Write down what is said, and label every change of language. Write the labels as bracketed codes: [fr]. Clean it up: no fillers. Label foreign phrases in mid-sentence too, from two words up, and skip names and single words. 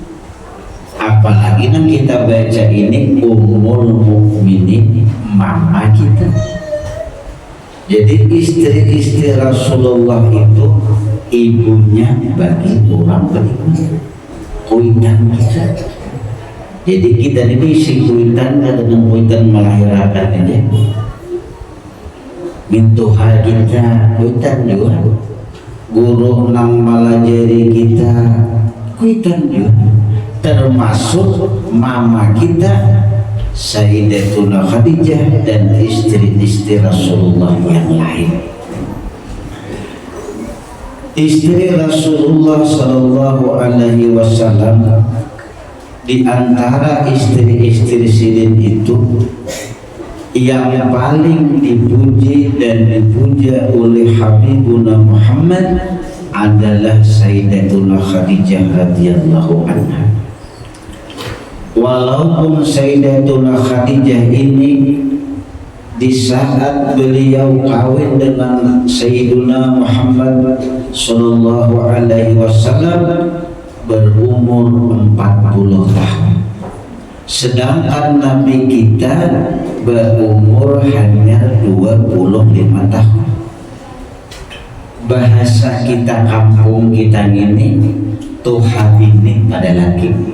[id] Apalagi yang kita baca ini [ar] أم المؤمنين, [id] mama kita. Jadi istri-istri Rasulullah itu ibunya bagi orang beriman, kuitan kita. Jadi kita ini si kuitan dengan kuitan melahirkan aja. [bjn] Mintuha kita kuitan juga. Guru nang malajari kita kuitan juga. [id] Termasuk mama kita Sayyidatuna Khadijah dan istri-istri Rasulullah yang lain. Istri Rasulullah [ar] صلى الله عليه وسلم, [id] di antara istri-istri Sidin itu yang paling dipuji dan dipuja oleh Habibuna Muhammad adalah Sayyidatuna Khadijah [ar] رضي الله عنها. [id] Walaupun Sayyidatuna Khadijah ini di saat beliau kawin dengan Sayyiduna Muhammad [ar] صلى الله عليه وسلم [id] berumur 40 tahun, sedangkan Nabi kita berumur hanya 25 tahun. Bahasa kita kampung kita ini, Tuhan ini pada laki.